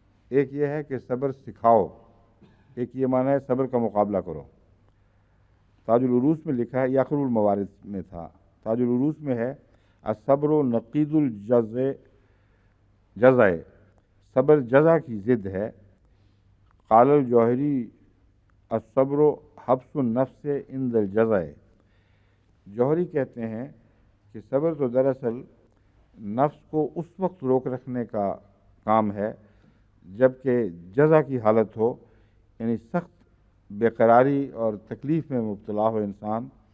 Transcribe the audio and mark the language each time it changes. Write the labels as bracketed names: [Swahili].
[Urdu] ایک یہ ہے کہ صبر سکھاؤ، ایک یہ معنی ہے صبر کا مقابلہ کرو. تاج العروس میں لکھا ہے، یا آخر الموارث میں تھا، تاج العروس میں ہے [Arabic] الصبر نقید جزع، [Urdu] صبر جزع کی ضد ہے. [Arabic] قال الجوہری الصبر حبس النفس عند الجزع. [Urdu] جوہری کہتے ہیں کہ صبر تو دراصل نفس کو اس وقت روک رکھنے کا کام ہے جبکہ جزع کی حالت ہو، یعنی سخت بے قراری اور تکلیف میں مبتلا ہو انسان.